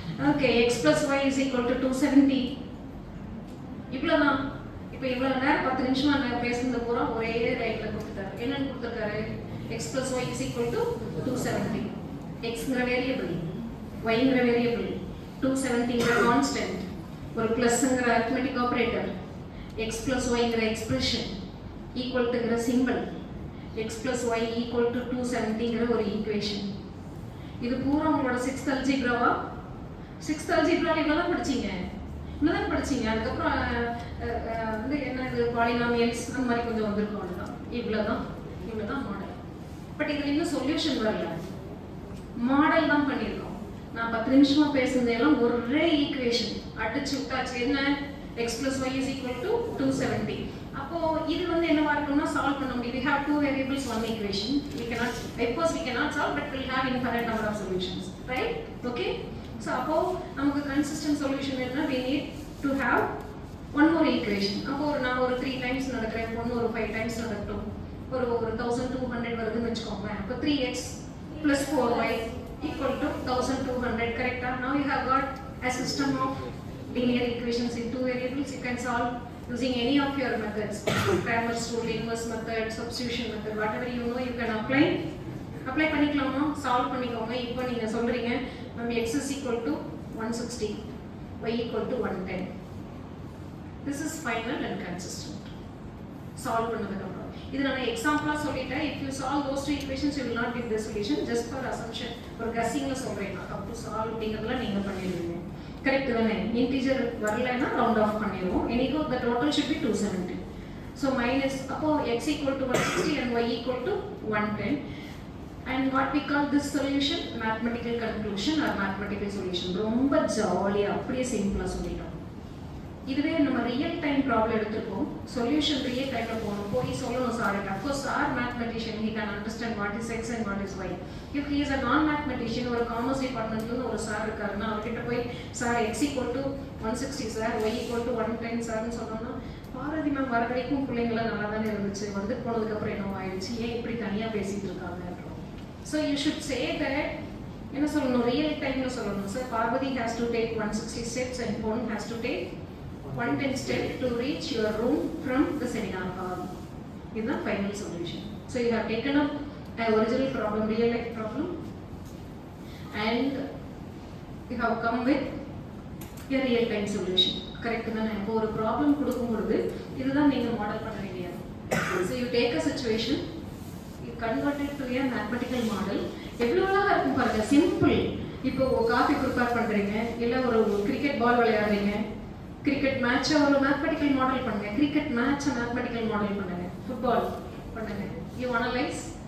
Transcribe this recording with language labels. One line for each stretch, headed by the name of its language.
English: Okay x plus y is equal to 270.
Tamil: இவ்வளவுதான். இப்போ இவ்வளவு நேரம் 10 நிமிஷமா நான் பேசுனது பூரா ஒரே லைன்ல கொடுத்துட்டாரு. என்னன்னு கொடுத்திருக்காரு?
English: x plus y is equal to 270.
Tamil: xங்கற variable, yங்கற variable, 270ங்கற constant, ஒரு பிளஸ்ங்கற arithmetic operator, x plus yங்கற expression equal டுங்கற symbol, x plus y equal to 270ங்கற ஒரு ஈக்குவேஷன். இது பூரா உங்களோட 6th அல்ஜிப்ராவா? 6th அல்ஜிப்ரால இவ்வளவுதான் படிச்சீங்க. இவ்வளவுதான் படிச்சீங்க. அதுக்கப்புறம் வந்து என்ன இது பாலினாமியல்ஸ் அந்த மாதிரி கொஞ்சம் வந்திருக்கும். அவ்வளவுதான். இவ்வளவுதான் மாடல். பட் இதுல இன்னும் சொல்யூஷன் வரல. மாடல் தான் பண்ணியிருக்கோம். நான் 10 நிமிஷமா பேசுனதெல்லாம் ஒரே ஈக்குவேஷன் அடிச்சு விட்டாச்சு. என்ன?
English: x plus y is equal to 270.
Tamil: அப்போ இது வந்து என்னவா இருக்கும்னா சால்வ் பண்ண முடியும்.
English: We have two variables, one equation. We cannot, of course we cannot solve, but we'll have infinite number of solutions, right? Okay? So
Tamil: அப்போ நமக்கு
English: consistent solution
Tamil: வேணும்னா
English: we need to have one more equation.
Tamil: அப்போ நான் ஒரு 3 times நடக்கிறேன், ஒன்னு ஒரு 5 times நடக்கட்டும், ஒரு 1200 வருதுன்னு வெச்சுக்கோங்க. அப்போ
English: 3x plus 4y equal to 1200. correct? Now you have got a system of linear equations in two variables. You can solve using any of your methods. Cramer's rule, inverse method, substitution method, whatever you know you can apply
Tamil: பண்ணிக்கலாமா? Solve பண்ணிக்கோங்க. இப்போ நீங்க சொல்றீங்க ma'am
English: x is equal to 160, y equal to 110. This is final and consistent.
Tamil: Solve பண்ணதுக்கு அப்புறம் இது நான் எக்ஸாம்பிளா சொல்லிட்டேன்.
English: if you solve those two equations you will not get the solution. just for assumption,
Tamil: ஒரு guessingல சொல்றேன்.
English: how to solve
Tamil: அப்படிங்கறதுல நீங்க பண்ணிடுவீங்க. கரெக்ட் தானே? இன்டிஜர் வரலனா ரவுண்ட் ஆஃப் பண்ணிடுவோம்.
English: anyhow the total should be 270. so minus அப்போ x equal to 160 and y equal to 110. and what we call this solution? mathematical conclusion or mathematical solution.
Tamil: ரொம்ப ஜாலியா அப்படியே சிம்பிளா சொல்லிட்டோம். இதுவே நம்ம ரியல் டைம் ப்ராப்ளம் எடுத்துப்போம். சொல்யூஷன் ரியல் டைம்ல போகணும். போய் சொல்லணும் sir.
English: of course sir mathematician, he can understand what is x and what is y.
Tamil: if he is a non mathematician, ஒரு காமர்ஸ் டிபார்ட்மெண்ட்ல ஒரு சார் இருக்காருன்னா அவர்கிட்ட போய் sir x equal to 160 sir, y equal to 110 சார்னு சொன்னோம்னா Bharathi ma'am வர வரைக்கும் பிள்ளைங்களாம் நல்லா தானே இருந்துச்சு, வந்து போனதுக்கு அப்புறம் என்ன ஆயிடுச்சு, ஏன் இப்படி தனியா பேசிட்டு இருக்காங்க?
English: so you should say that
Tamil: என்ன சொல்லணும்? ரியல் டைம்ல சொல்லணும்.
English: Sir Parvathi has to take 160 steps and Pon has to take 110 steps to reach your room from the seminar hall. This is the final solution. So you have taken up an original problem, real life problem, and you have come with a real time solution. Correct?
Tamil: இப்போ ஒரு problem கொடுக்கும்போது இதுதான் நீங்க model பண்ண வேண்டியது.
English: So you take a situation, you convert it to a mathematical model.
Tamil: எவ்வளவு அழகா இருக்கும் பாருங்க. சிம்பிள். இப்போ காஃபி ப்ரிப்பேர் பண்றீங்க, இல்ல ஒரு கிரிக்கெட் பால் விளையாடுறீங்க, கிரிக்கெட் மேட்ச் ஒரு மேத்தமெட்டிக்கல் மாடல் பண்ணுங்க, கிரிக்கெட் மேட்ச் மேத்தமெட்டிக்கல் மாடல் பண்ணுங்க, ஃபுட்பால் பண்ணுங்க.
English: You analyse.